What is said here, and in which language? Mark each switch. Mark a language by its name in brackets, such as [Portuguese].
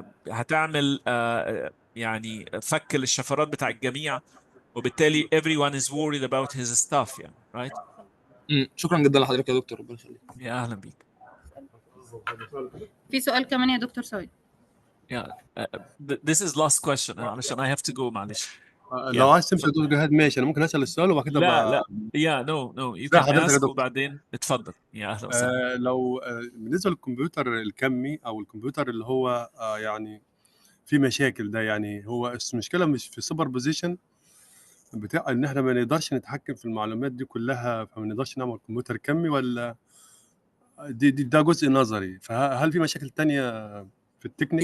[Arabic] هتعمل يعني فك للشفرات بتاع الجميع، وبالتالي [English] everyone is worried about his stuff [Arabic] يعني right. شكرا جدا لحضرتك يا دكتور، ربنا يخليك. يا اهلا بيك. في سؤال كمان يا دكتور صادق. [English] This is last question [Arabic] علشان [English] I have to go معلش. [Arabic] لو عايز تمشي دكتور جهاد ماشي، انا ممكن اسال السؤال وبعد كده لا [English] no you can ask [Arabic] وبعدين اتفضل. يا اهلا وسهلا. لو بالنسبه للكمبيوتر الكمي او الكمبيوتر اللي هو يعني في مشاكل ده، يعني هو المشكله مش في سوبر بوزيشن بتاع ان احنا ما نقدرش نتحكم في المعلومات دي كلها، فما نقدرش نعمل كمبيوتر كمي، ولا ده جزء نظري؟ فهل في مشاكل تانية في التكنيك؟